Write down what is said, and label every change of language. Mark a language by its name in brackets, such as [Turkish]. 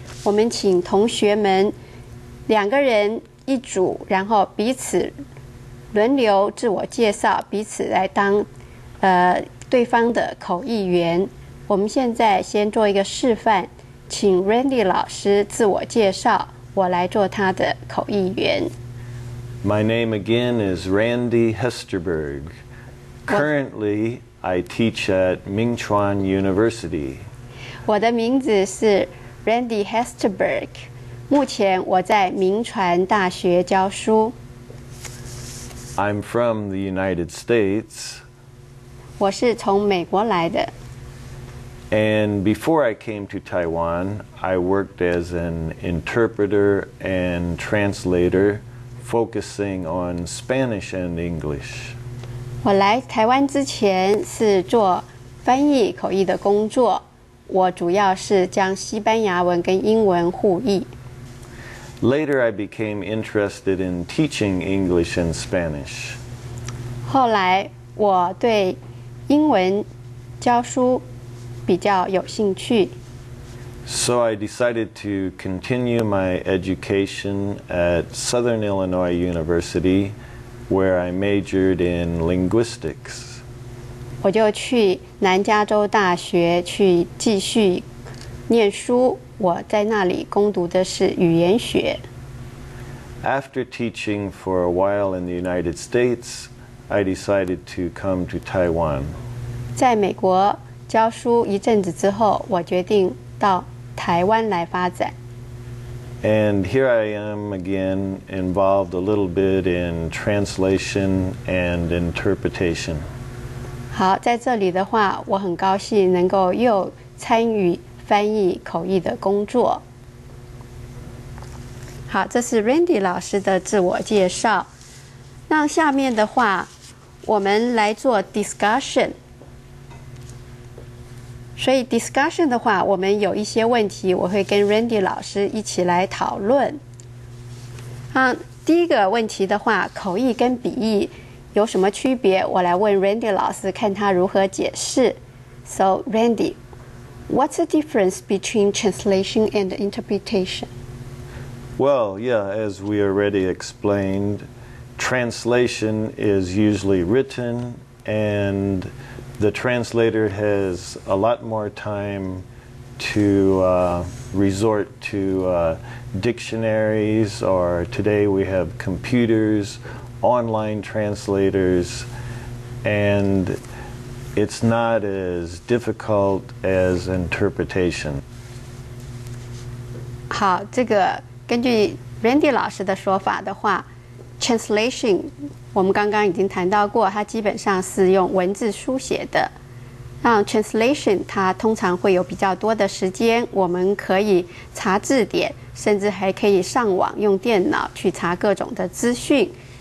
[Chinese] 我们请同学们2个人一组，然后彼此轮流自我介绍，彼此来当对方的口译员。我们现在先做一个示范，请 Randy 老师自我介绍，我来做他的口译员。 [English] My name again is Randy Hesterberg. Currently, I teach at Mingchuan University. [Chinese] 我的名字是 Randy Hesterberg， 目前我在铭传大学教书。 [English] I'm from the United States. [Chinese] 我是从美国来的。 [English] And before I came to Taiwan, I worked as an interpreter and translator, focusing on Spanish and English. [Chinese] 我来台湾之前是做翻译口译的工作，我主要是将西班牙文跟英文互译。 [English] Later, I became interested in teaching English and Spanish. [Chinese] 后来我对英文教书比较有兴趣。 [English] So I decided to continue my education at Southern Illinois University, where I majored in linguistics. [Chinese] 我就去南加州大学去继续念书，我在那里攻读的是语言学。 [English] After teaching for a while in the United States, I decided to come to Taiwan. [Chinese] 在美国教书一阵子之后，我决定到台湾来发展。 [English] And here I am again, involved a little bit in translation and interpretation. [Chinese] 好，在这里的话，我很高兴能够又参与翻译口译的工作。好，这是 Randy 老师的自我介绍。那下面的话，我们来做 discussion。所以 discussion 的话，我们有一些问题，我会跟 Randy 老师一起来讨论。第一个问题的话，口译跟笔译有什么区别？我来问 Randy 老师，看他如何解释。 [English] So, Randy, what's the difference between translation and interpretation? Well, yeah, as we already explained, translation is usually written, and the translator has a lot more time to resort to dictionaries, or today we have computers, online translators, and it's not as difficult as interpretation. [Chinese] 好，这个根据 Randy 老师的说法的话 ，translation 我们刚刚已经谈到过，它基本上是用文字书写的。那 translation 它通常会有比较多的时间，我们可以查字典，甚至还可以上网用电脑去查各种的资讯。